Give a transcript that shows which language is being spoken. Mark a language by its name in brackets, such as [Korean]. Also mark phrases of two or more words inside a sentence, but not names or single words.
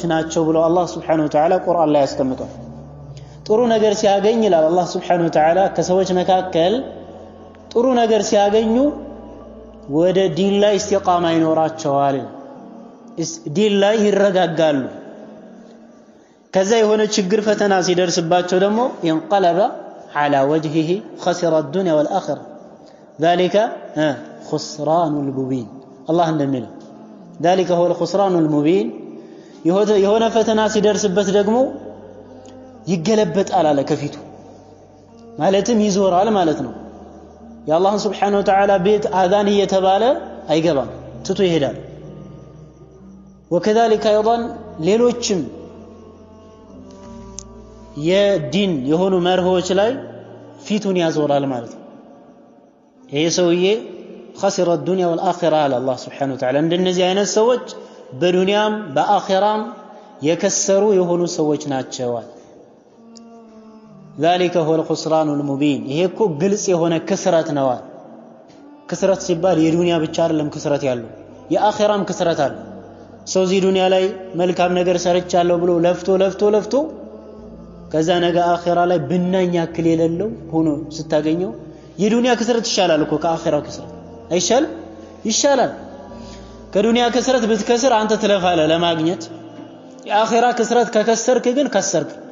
[Amharic] ናቸው ብሎ አላህ [Arabic] سبحانه وتعالى [Amharic] ቁርአን ላይ ያስቀምጧል ጥሩ ነገር ሲያገኝ ይላል አላህ [Arabic] سبحانه وتعالى [Amharic] ከሰዎች መካከል ጥሩ ነገር ሲያገኙ ወደ ዲን ላይ استقامه ይኖራቸዋል ዲን ላይ ይረጋጋሉ ከዛ የሆነ ችግር ፈተና ሲደርስባቸው ደግሞ [Arabic] ينقلب على وجهه خسر الدنيا والاخره ذلك خسران المبين [Amharic] الله እንደሚለው [Arabic] ذلك هو الخسران المبين [Amharic] የሆነ ፈተና ሲደርስበት ደግሞ ይገለበጣል አለ ከፊቱ ማለትም ይዞራል ማለት ነው የአላህን [Arabic] سبحانه وتعالى [Amharic] ቤት አዛን እየተባለ አይገባም ትቶ ይሄዳል [Arabic] وكذلك ايضا [Amharic] ሌሎችም የዲን የሆኑ መርሆች ላይ ፊቱን ያዞራል ማለት ነው ይሄ ሰውዬ [Arabic] خسر الدنيا والاخره على الله سبحانه وتعالى [Amharic] እንደነዚህ አይነት ሰዎች በዱንያም በአኺራም የከሰሩ የሆኑ ሰዎች ናቸው [Arabic] ذلك هو الخسران المبين [Amharic] ይሄ እኮ ግልጽ የሆነ ክስረት ነው ክስረት ሲባል የዱንያ ብቻ አይደለም ክስረት ያለው የአኺራም ክስረት አለ ሰው እዚህ ዱንያ ላይ መልካም ነገር ሰርቻለሁ ብሎ ለፍቶ ከዛ ነገ አኺራ ላይ ብናኝ ያክል የሌለው ሆኖ ስታገኘው የዱንያ ክስረት ይሻላል እኮ ከአኺራው ክስረት አይሻል ይሻላል ከዱንያ ክስረት ብትከስር አንተ ትለፋለህ ለማግኘት የአኺራ ክስረት ከከሰርክ ግን ከሰርክ